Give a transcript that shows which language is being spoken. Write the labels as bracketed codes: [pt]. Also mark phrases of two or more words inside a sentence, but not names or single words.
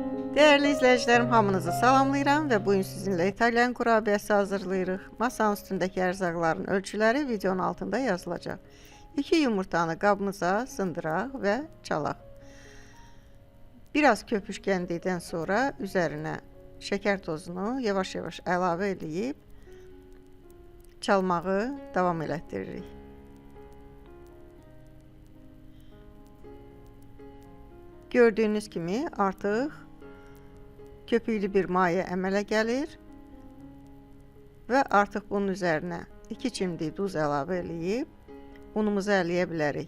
[tr] Değerli izleyicilerim, [az] hamınızı salamlayıram [tr] ve bugün sizinle İtalyan kurabiyesi hazırlayırıq. Masanın üstündeki erzaqların ölçüleri videonun altında yazılacak. [az] 2 yumurtanı qabımıza sındıraq ve çalaq. Biraz köpüşkəndikdən sonra üzerine şeker tozunu yavaş yavaş əlavə edib çalmağı devam elətdiririk. Gördüğünüz kimi artıq köpüklü bir maye əmələ gəlir və artıq bunun üzərinə 2 çimdik duz əlavə edib unumuzu ələyə bilərik.